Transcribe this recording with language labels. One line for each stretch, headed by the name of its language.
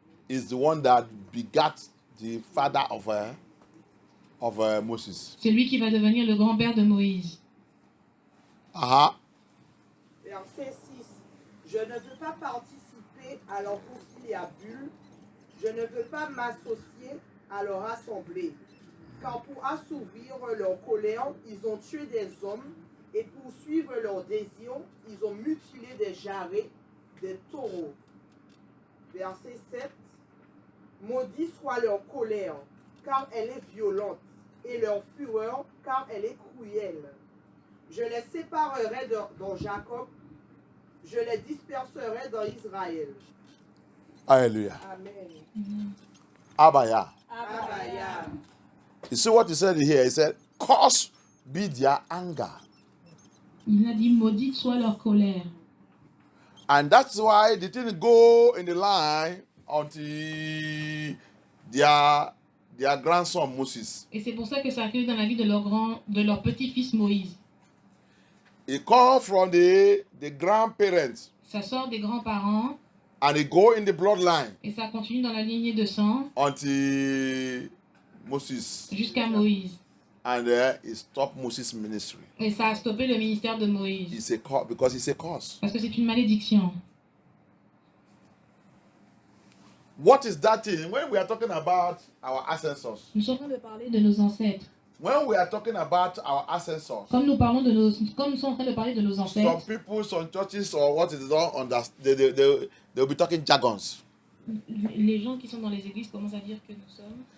English: is the one that begat the father of Moses.
French: C'est lui qui va devenir le grand-père de Moïse. Verset 6. Je ne veux pas participer à leur conciliabule, je ne veux pas m'associer à leur assemblée. Car pour assouvir leur colère, ils ont tué des hommes, et pour suivre leurs désirs, ils ont mutilé des jarrets, des taureaux. Verset 7. Maudit soit leur colère, car elle est violente, et leur fureur, car elle est cruelle. Je les séparerai dans Jacob, je les disperserai dans Israël. Hallelujah. Amen. Abaya. Abaya.
English: You see what he said here? He said, cause be their anger.
French: Il a dit maudite soit leur colère.
English: And that's why they didn't go in the line until their grandson Moses.
French: Et c'est pour ça que ça arrive dans la vie de leur petit-fils Moïse.
English: It comes from the grandparents
French: Ça sort des grands-parents
English: and it go in the bloodline
French: et ça continue dans la lignée de sang
English: until Moses.
French: jusqu'à Moïse.
English: And it stopped Moses' ministry.
French: Et ça a stoppé le ministère de Moïse.
English: Because it's a curse.
French: Parce que c'est une malédiction.
English: What is that thing? When we are talking about our ancestors,
French: Nous sommes en train de parler de nos ancêtres.
English: when we are talking about our ancestors,
French: Comme nous sommes en train de parler de nos
English: some
French: ancêtres,
English: people, some churches, or what is don't understand, they'll be talking jargons.
French: les gens qui sont dans les églises commencent à dire que nous sommes.